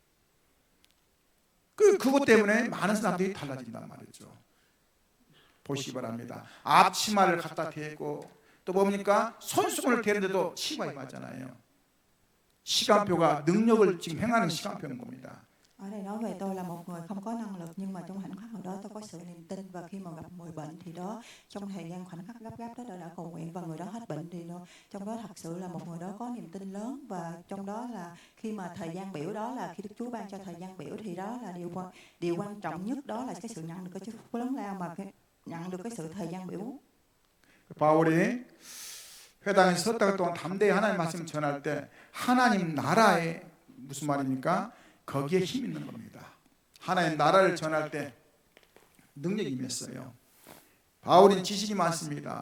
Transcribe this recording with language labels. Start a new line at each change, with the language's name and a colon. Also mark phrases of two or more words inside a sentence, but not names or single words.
Korean: 그것 때문에 많은 사람들이 달라진단 말이죠. 보시기 바랍니다. 앞치마를 갖다 대고 또 뭡니까? 손수건을 대는데도 치마에 맞잖아요. 시간표가 능력을 지금 행하는 시간표인 겁니다.
Vietnamese: Ở đây nói về tôi là một người không có năng lực, nhưng mà trong khoảnh khắc nào đó tôi có sự niềm tin, và khi mà gặp người bệnh thì đó trong thời gian khoảnh khắc gấp gáp đó tôi đã cầu nguyện và người đó hết bệnh, thì trong đó thật sự là một người đó có niềm tin lớn. Và trong đó là khi mà thời gian biểu đó là khi Đức Chúa ban cho thời gian biểu, thì đó là điều quan trọng nhất, đó là cái sự nhận được cái chúc phúc lớn lao mà nhận được cái sự thời gian biểu.
Korean: 바울이 회당에 섰달 동안 담대히 하나님 말씀 전할 때 하나님 나라에 무슨 말입니까? 거기에 힘 있는 겁니다. 하나님 나라를 전할 때 능력이 임했어요. 바울은 지식이 많습니다.